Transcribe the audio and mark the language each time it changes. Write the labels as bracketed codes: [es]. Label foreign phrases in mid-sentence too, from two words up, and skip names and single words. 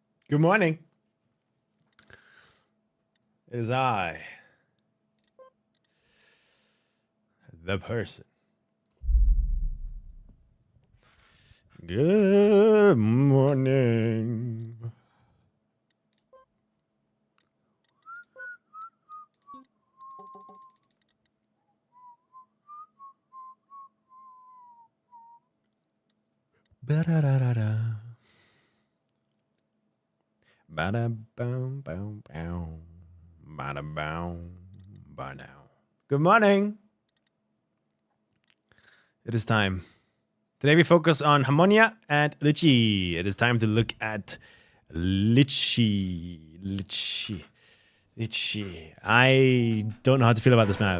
[en] Good morning. It is I, the person. Good morning. Ba-da-da-da-da. Ba-da-bow-bow-bow. Ba-da-bow. Ba-now. Good morning. It is time. Today we focus on Harmonia and Litchi. It is time to look at Litchi. I don't know how to feel about this map.